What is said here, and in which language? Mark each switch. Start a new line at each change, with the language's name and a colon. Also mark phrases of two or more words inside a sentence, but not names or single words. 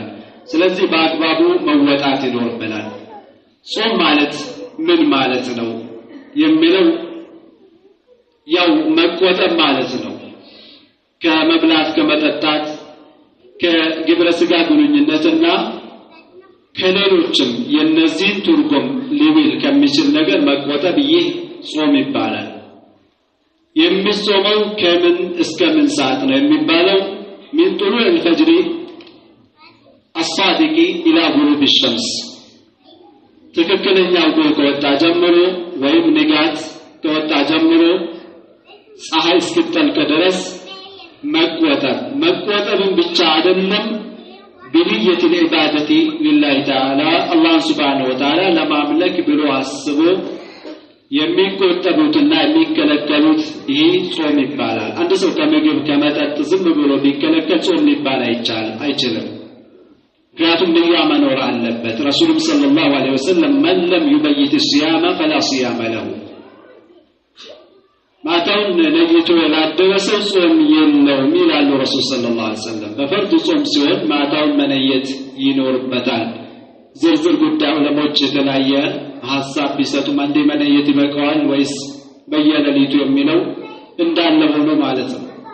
Amharic: ስለዚህ በአግባቡ መወጣት ይኖርብናል። ጾም ማለት ምን ማለት ነው የሚለው ያው መቆጠብ ማለት ነው። ከመብላት ከመጠጣት ከግብረ ስጋ ግንኙነትና ከሌሎችም የነዚህን ትርጉም ሊውል ከሚችል ነገር መቆጠብ ይህ ጾም ይባላል። የሚጾመው ከምን እስከ ምን ሰዓት ነው የሚባለው?
Arabic: من طلوع الفجر الصادق الى غروب الشمس
Amharic: ትክክለኛው ጎህ ከወጣ ጀምሮ ወይም ንጋት ከወጣ ጀምሮ ፀሐይ እስክትጠልቅ ድረስ መቆጠብን ብቻ አይደለም
Arabic: بنية العبادة لله تعالى الله سبحانه وتعالى لما ملك
Amharic: ብሎ አስቦ የሚቆጠቡትና የሚከለከሉት ይህ ጾም ይባላል። አንድ ሰው ከምግብ ከመጠጥ ዝም ብሎ ቢከለከል ጾም ሊባል አይችልም። ምክንያቱም ንያ መኖር አለበት። ረሱሉም
Arabic: صلى الله عليه وسلم من لم يبيت الصيام فلا صيام له
Amharic: ማታውን ለይቶ ያላደረ ሰው ጾም የለውም ይላሉ ረሱል
Arabic: صلى الله عليه وسلم።
Amharic: በፈርድ ጾም ሲሆን ማታውን መነየት ይኖርበታል። ዝርዝር ጉዳዩ ለሞች የተለያየ ሐሳብ ቢሰጡም አንዴ መነየት ይበቃዋል ወይስ በየሌሊቱ የሚለው እንዳለ ሆኖ ማለት ነው።